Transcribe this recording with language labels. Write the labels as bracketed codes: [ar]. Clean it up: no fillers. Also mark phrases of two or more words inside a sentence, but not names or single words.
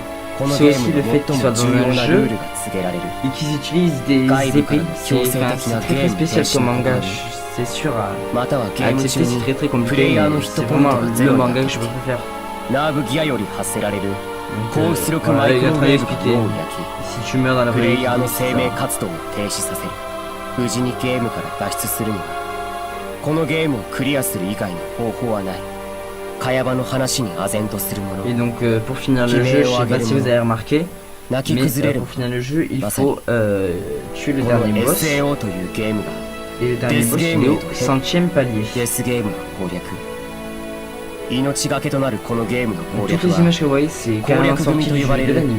[fr] C'est aussi le fait qu'ils soient dans un jeu et qu'ils utilisent des épées. C'est très spécial comme manga, c'est sûr à accepter, c'est très compliqué, mais c'est vraiment le manga que je préfère. Donc voilà, il a très bien expliqué. Si tu meurs dans la vraie vie, c'est ça. [ja] 無事にゲームから脱出するにはこのゲームをクリアする以外の方法はない。茅場の話に唖然とするもの。 [fr] Et donc pour finir le jeu, je sais pas si vous avez remarqué, mais pour finir le jeu, il faut tuer le dernier boss. Et le dernier boss il est au 100e palier. Toutes les images que vous voyez, c'est carrément sorti de l'anime.